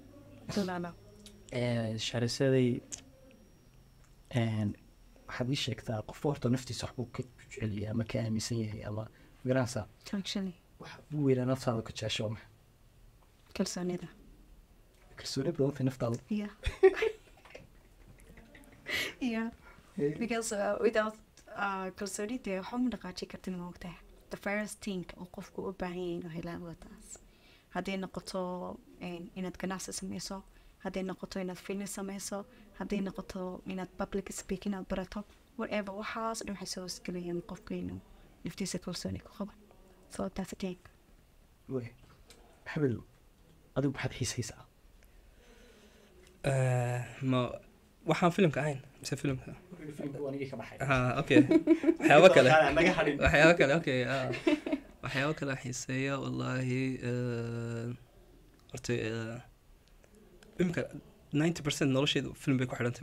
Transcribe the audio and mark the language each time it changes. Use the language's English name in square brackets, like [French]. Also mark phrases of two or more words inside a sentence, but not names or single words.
[Somali] shahrasaday waxaad ii sheegtaa qofka horta naftiisa waxbuu ka jeceliya ama ka aaminsan yahay ama magaranaysaa waxa ugu weynaa naftaada ka jecesho waa maxay kalsoonida kalsooni badantay naftaada [English] yeah because without [Somali] kalsooni dee waxba ma dhaqaajin kartin ma ogtahay [English] the first thing [Somali] oo qofku u baahan yahay inuu helaa waa taas hadday noqoto inaad ganacsi sameyso hadday noqoto inaad film sameyso hadday noqoto inaad [English] public speaking [Somali] aad barato whatever waxaas dhan waxay soo isgelayaan qofka inuu naftiisa kalsooni ku qabo [English] so that's a thing [Somali] wey maxamed adigu maxaad xiisaysaa ma waxaan filimka ahayn mise filimka anigii ka baxay okay waxyaabo kale naga hadhin waxyaabo kale okay waxyaabo kale xiiseeya wallaahi horta imika 90% nolosheedu film bay ku xidhantay